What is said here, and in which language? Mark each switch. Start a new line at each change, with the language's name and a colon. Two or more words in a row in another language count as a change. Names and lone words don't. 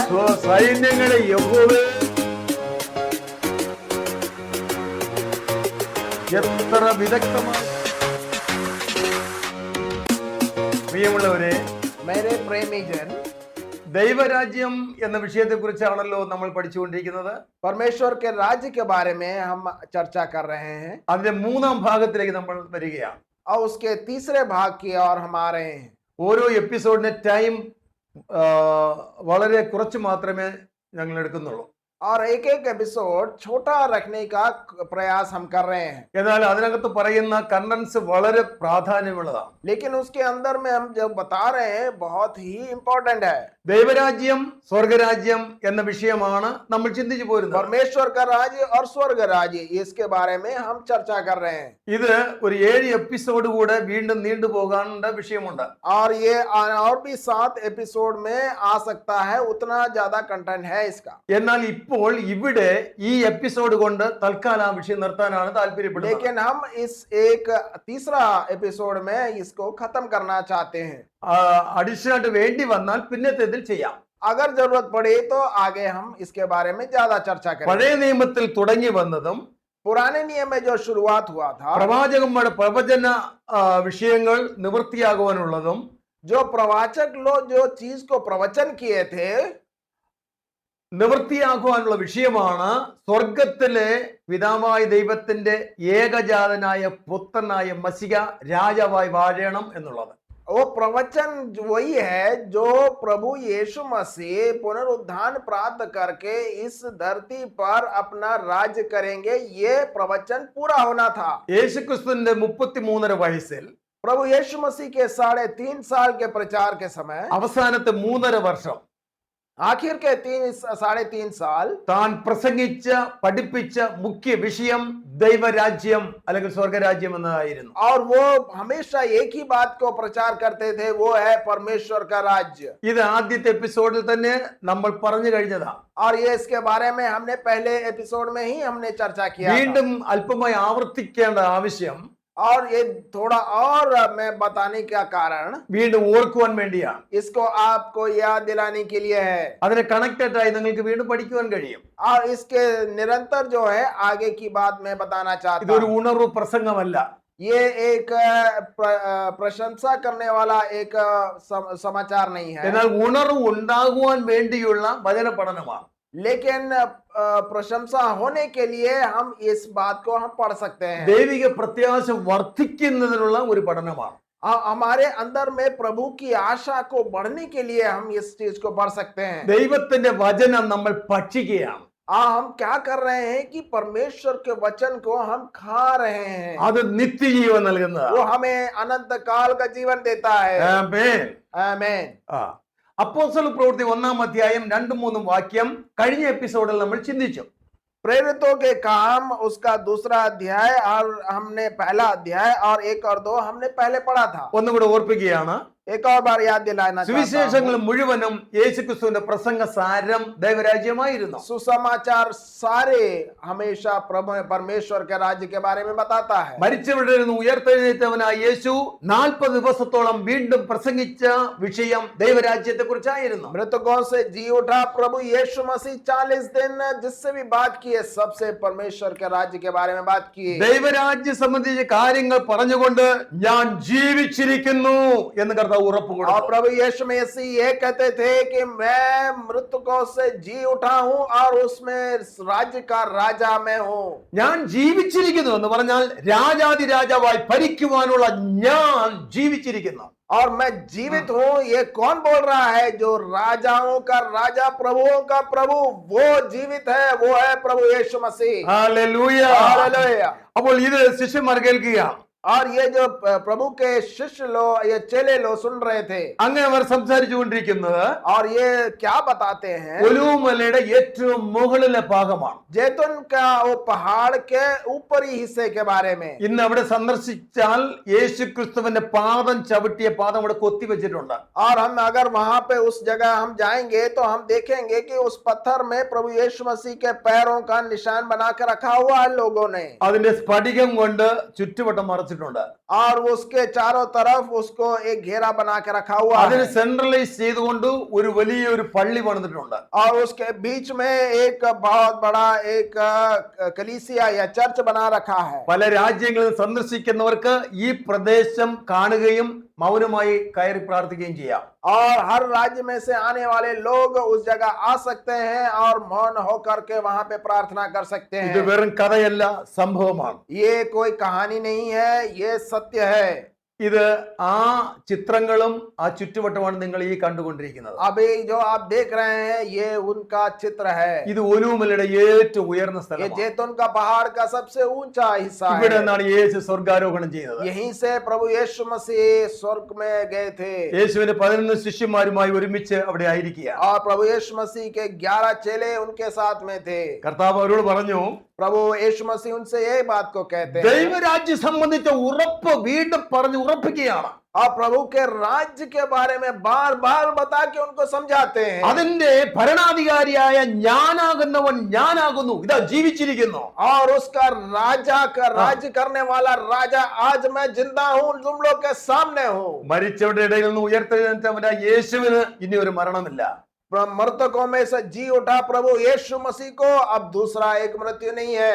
Malayalam: സൈന്യങ്ങളെ യഹോവേ എത്ര വിദഗ്ധമായി. പ്രിയമുള്ളവരെ,
Hindi: मेरे प्रेमीजन,
Malayalam: ദൈവരാജ്യം എന്ന വിഷയത്തെ കുറിച്ചാണല്ലോ നമ്മൾ പഠിച്ചുകൊണ്ടിരിക്കുന്നത്.
Hindi: परमेश्वर के राज्य के बारे में हम चर्चा कर रहे हैं
Malayalam: അതിന്റെ മൂന്നാം ഭാഗത്തിലേക്ക് നമ്മൾ വരികയാണ്.
Hindi: और उसके तीसरे भाग की ओर हम आ रहे हैं.
Malayalam: ഓരോ എപ്പിസോഡിന്റെ ടൈം വളരെ കുറച്ച് മാത്രമേ ഞങ്ങൾ എടുക്കുന്നുള്ളൂ.
Hindi: और एक एक एपिसोड छोटा रखने का प्रयास हम कर रहे हैं,
Malayalam: എന്നാൽ അതിനകത്ത് പറയുന്ന കണ്ടൻസ് വളരെ പ്രാധാന്യമുള്ളതാണ്.
Hindi: लेकिन उसके अंदर में हम जो बता रहे हैं बहुत ही इम्पोर्टेंट है.
Malayalam: ദൈവരാജ്യം സ്വർഗരാജ്യം എന്ന വിഷയമാണ് നമ്മൾ ചിന്തിച്ചു പോരുന്നത്.
Hindi: परमेश्वर का राज्य और स्वर्ग राज्य, इसके बारे में हम चर्चा कर रहे हैं.
Malayalam: ഇത് ഒരു 7 എപ്പിസോഡ് കൂടെ വീണ്ടും നീണ്ടുപോകാനുള്ള വിഷയമുണ്ട്.
Hindi: और ये और भी 7 एपिसोड में आ सकता है, उतना ज्यादा कंटेंट है इसका.
Malayalam: എന്നാൽ ഇപ്പോൾ ഇവിടെ ഈ എപ്പിസോഡ് കൊണ്ട് തൽക്കാലം ആ വിഷയം നിർത്താനാണ് താല്പര്യപ്പെടുന്നത്.
Hindi: लेकिन हम इस एक तीसरा एपिसोड में इसको खत्म करना चाहते हैं.
Malayalam: അഡീഷണൽ ആയിട്ട് വേണ്ടി വന്നാൽ പിന്നത്തേതിൽ ചെയ്യാം.
Hindi: अगर जरूरत पड़े तो आगे हम इसके बारे में ज्यादा चर्चा करें.
Malayalam: പഴയ നിയമത്തിൽ തുടങ്ങി വന്നതും
Hindi: पुराने नियम में जो शुरुआत हुआ था,
Malayalam: പ്രവാചകന്മാരുടെ പ്രവചന വിഷയങ്ങൾ നിവൃത്തിയാകുവാനുള്ളതും
Hindi: जो प्रवाचक लोग जो चीज को प्रवचन किए थे,
Malayalam: നിവൃത്തിയാക്കുവാനുള്ള വിഷയമാണ് സ്വർഗത്തിലെ പിതാവായ ദൈവത്തിന്റെ ഏകജാതനായ പുത്രനായ മസിഹ രാജാവായി വാഴണം എന്നുള്ളത്.
Hindi: वो प्रवचन वही है जो प्रभु यीशु मसीह पुनरुत्थान प्राप्त करके इस धरती पर अपना राज्य करेंगे. ये प्रवचन पूरा होना था.
Malayalam: യേശുക്രിസ്തുവിന്റെ 33.5 വയസ്സിൽ
Hindi: प्रभु यीशु मसीह के 3.5 साल के प्रचार के समय,
Malayalam: അവസാനത്തെ 3.5 വർഷം
Hindi: आखिर के 3.5 साल,
Malayalam: താൻ പ്രസംഗിച്ച പഠിപ്പിച്ച മുഖ്യ വിഷയം ദൈവരാജ്യം അല്ലെങ്കിൽ സ്വർഗരാജ്യം എന്നതായിരുന്നു.
Hindi: और वो हमेशा एक ही बात को प्रचार करते थे, वो है परमेश्वर का राज्य.
Malayalam: ഇത് ആദ്യത്തെ എപ്പിസോഡിൽ തന്നെ നമ്മൾ പറഞ്ഞു കഴിഞ്ഞതാ.
Hindi: और ये इसके बारे में हमने पहले एपिसोड में ही हमने चर्चा किया था.
Malayalam: വീണ്ടും അല്പമായി ആവർത്തിക്കേണ്ട ആവശ്യം
Hindi: और ये थोड़ा और मैं बताने का कारण
Malayalam: വീണ്ടും ഓർക്കുവാൻ വേണ്ടിയാണ്.
Hindi: इसको आपको याद दिलाने के लिए है,
Malayalam: അതിനെ കണക്റ്റഡ് ആയി നിങ്ങൾക്ക് വീണ്ടും പഠിക്കുവാൻ കഴിയും.
Hindi: और इसके निरंतर जो है आगे की बात मैं बताना चाहता
Malayalam: ഇതൊരു
Hindi: हूँ.
Malayalam: ഉണർവ് പ്രസംഗമല്ല.
Hindi: ये एक प्रशंसा करने वाला एक समाचार नहीं है,
Malayalam: എന്നാൽ ഉണർവ് ഉണ്ടാകുവാൻ വേണ്ടിയുള്ള വചന പഠനമാണ്.
Hindi: लेकिन प्रशंसा होने के लिए हम इस बात को हम पढ़ सकते हैं.
Malayalam: ദൈവിക പ്രത്യാശ വർദ്ധിക്കുന്നതിനുള്ള ഒരു പഠനമാണ്.
Hindi: हमारे अंदर में प्रभु की आशा को बढ़ने के लिए हम इस चीज को पढ़ सकते हैं.
Malayalam: ദൈവത്തിന്റെ വചനം നമ്മൾ ഭക്ഷിക്കുകയാണ്.
Hindi: हम क्या कर रहे हैं कि परमेश्वर के वचन को हम खा रहे हैं.
Malayalam: അത് നിത്യജീവൻ നൽകുന്നതാണ്.
Hindi: वो हमें अनंत काल का जीवन देता है.
Malayalam: ആമേൻ.
Hindi: आमीन.
Malayalam: അപ്പോസ്തല പ്രവൃത്തി 1-ാം അധ്യായം 2-3 വാക്യം കഴിഞ്ഞ എപ്പിസോഡിൽ നമ്മൾ ചിന്തിച്ചു.
Hindi: प्रेरितों के काम उसका दूसरा अध्याय और हमने पहला अध्याय और 1 और 2 हमने पहले पढ़ा था.
Malayalam: ഒന്നുകൂടെ ഓർപ്പിക്കുകയാണ്.
Hindi: एक और बार याद दिलाना चाहता
Malayalam: സുവിശേഷങ്ങൾ
Hindi: हूं.
Malayalam: മുഴുവനും യേശുക്രിസ്തുവിന്റെ പ്രസംഗ സാരം ദൈവരാജ്യമായിരുന്നു.
Hindi: सुसमाचार सारे हमेशा प्रभु परमेश्वर के राज्य के बारे में बताता है.
Malayalam: മരിച്ചവരുടെ നിന്ന് ഉയർത്തെഴുന്നേറ്റവനായ യേശു 40 ദിവസത്തോളം വീണ്ടും പ്രസംഗിച്ച വിഷയം ദൈവരാജ്യത്തെ കുറിച്ചായിരുന്നു.
Hindi: मृतकों से जी उठा प्रभु यीशु मसीह 40 दिन जिससे भी बात की है, सबसे परमेश्वर के राज्य के बारे में बात की.
Malayalam: ദൈവരാജ്യ സംബന്ധിച്ച കാര്യങ്ങൾ പറഞ്ഞുകൊണ്ട് ഞാൻ ജീവിച്ചിരിക്കുന്നു എന്ന് കർത്താവ് ഉറപ്പ്
Hindi: और
Malayalam: കൊടുത്തു.
Hindi: प्रभु यीशु मसीह ये कहते थे कि मैं मृतकों से जी उठा हूं और उसमें राज्य का राजा मैं हूं.
Malayalam: ഞാൻ ജീവിച്ചിരിക്കുന്നു എന്ന് പറഞ്ഞാൽ രാജാതി രാജാവായി ഭരിക്കുവാനുള്ള ഞാൻ ജീവിച്ചിരിക്കുന്നു.
Hindi: और मैं जीवित हूं, ये कौन बोल रहा है? जो राजाओं का राजा, प्रभुओं का प्रभु, वो जीवित है, वो है प्रभु यीशु मसीह.
Malayalam: ഹല്ലേലൂയ.
Hindi: हालेलुया.
Malayalam: അപ്പോൾ ഇത് ശിഷ്യന്മാർ കേൾക്കുക.
Hindi: और ये जो प्रभु के शिष्य लोग, ये चेले लोग सुन रहे थे,
Malayalam: അങ്ങനെ അവർ സംസാരിച്ചു കൊണ്ടിരിക്കുന്നത്
Hindi: और ये क्या बताते हैं?
Malayalam: ഒലിവുമലയുടെ ഏറ്റവും മുകളിലെ ഭാഗമാണ്.
Hindi: जैतून का वो पहाड़ के ऊपरी हिस्से के बारे में.
Malayalam: ഇന്ന് അവിടെ സന്ദർശിച്ചാൽ യേശു ക്രിസ്തുവിന്റെ പാദം ചവിട്ടിയ പാദം അവിടെ കൊത്തി വെച്ചിട്ടുണ്ട്.
Hindi: और हम अगर वहां पे उस जगह हम जाएंगे तो हम देखेंगे कि उस पत्थर में प्रभु यीशु मसीह के पैरों का निशान बना के रखा हुआ है लोगों ने.
Malayalam: അതിന്റെ സ്ഫടികം കൊണ്ട് ചുറ്റുവട്ടം മറച്ചിട്ടുണ്ട്.
Hindi: और उसके चारों तरफ उसको एक घेरा बना के रखा हुआ
Malayalam: അതിന്
Hindi: है
Malayalam: സെൻട്രലൈസ് ചെയ്തുകൊണ്ട് ഒരു വലിയൊരു പള്ളി പണിതിട്ടുണ്ട്.
Hindi: और उसके बीच में एक बहुत बड़ा एक कलीसिया या चर्च बना रखा है
Malayalam: പല രാജ്യങ്ങളിൽ സന്ദർശിക്കുന്നവർക്ക് ഈ പ്രദേശം കാണുകയും മൗനമായി കയറി പ്രാർത്ഥിക്കുകയും ചെയ്യാം.
Hindi: और हर राज्य में से आने वाले लोग उस जगह आ सकते हैं और मौन होकर के वहां पे प्रार्थना कर सकते
Malayalam: ഇത്
Hindi: हैं
Malayalam: വെറും കഥയല്ല, സംഭവമാണ്.
Hindi: ये कोई कहानी नहीं है ये सत्य है
Malayalam: ഇത് ആ ചിത്രങ്ങളും ആ ചുറ്റുവട്ടമാണ് നിങ്ങൾ ഈ കണ്ടുകൊണ്ടിരിക്കുന്നത്.
Hindi: अभी जो आप देख रहे हैं ये उनका चित्र है
Malayalam: ഇത് ഒലൂമലയുടെ ഏറ്റവും ഉയർന്ന
Hindi: ये
Malayalam: സ്ഥലമാണ്.
Hindi: जैतून का पहाड़ का सबसे ऊंचा हिस्सा
Malayalam: ഇവിടെ
Hindi: है
Malayalam: നിന്നാണ് യേശു സ്വർഗാരോഹണം ചെയ്തത്.
Hindi: यहीं से प्रभु यीशु मसीह स्वर्ग में गए थे
Malayalam: യേശുവിന്റെ 11 ശിഷ്യന്മാരുമായി ഒരുമിച്ച് അവിടെ ആയിരിക്കുക.
Hindi: और प्रभु यीशु मसीह के 11 चेले उनके साथ में थे
Malayalam: കർത്താവ് അവരോട് പറഞ്ഞു,
Hindi: प्रभु यीशु मसीह उनसे यही बात को कहते हैं
Malayalam: ദൈവരാജ്യം സംബന്ധിച്ച ഉറപ്പ് വീണ്ടും പറഞ്ഞ് ഉറപ്പിക്കുകയാണ്.
Hindi: और प्रभु के राज्य के बारे में बार बार बता के उनको समझाते हैं
Malayalam: അതിന്റെ ഭരണാധികാരിയായ ഞാനാകുന്നവൻ ഞാനാകുന്നു, ഇതാ ജീവിച്ചിരിക്കുന്നു.
Hindi: और उसका राजा का राज्य करने वाला राजा आज मैं जिंदा हूं तुम लोग के सामने हूं
Malayalam: മരിച്ചവരുടെ ഇടയിൽ നിന്ന് ഉയർത്തെഴുന്നേറ്റവനായ യേശുവിന് ഇനി ഒരു മരണമില്ല.
Hindi: मृतकों में से जी उठा प्रभु यीशु मसीह को अब दूसरा एक मृत्यु नहीं है